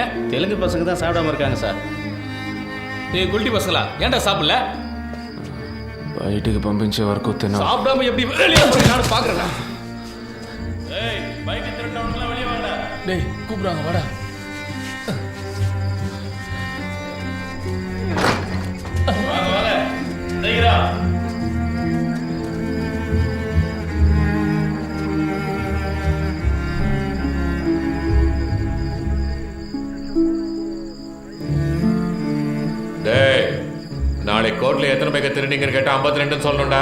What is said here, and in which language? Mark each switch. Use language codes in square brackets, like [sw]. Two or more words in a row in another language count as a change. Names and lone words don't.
[ta] தெலுங்கு பசங்க தான் சாப்பிடாம இருக்காங்க சார். ஏய் குல்டி பசங்களா, ஏன்டா சாப்பிடல? [te] బయటికి పంపించే వరకు తిన. [ta] சாப்பிடாம எப்படி வெளியே போய் நான் பாக்குறேன். ஏய் பைக் திருட்டவனுங்களா வெளியே வாங்கடா. டேய் கூப்பிடுறாங்க, வாடா. வாங்க வாங்க சீக்கிரம். டேய், நாளை கோர்ட்ல எத்தனை பேக்க திருநீங்கன்னு கேட்டா 52 சொல்லணும்டா.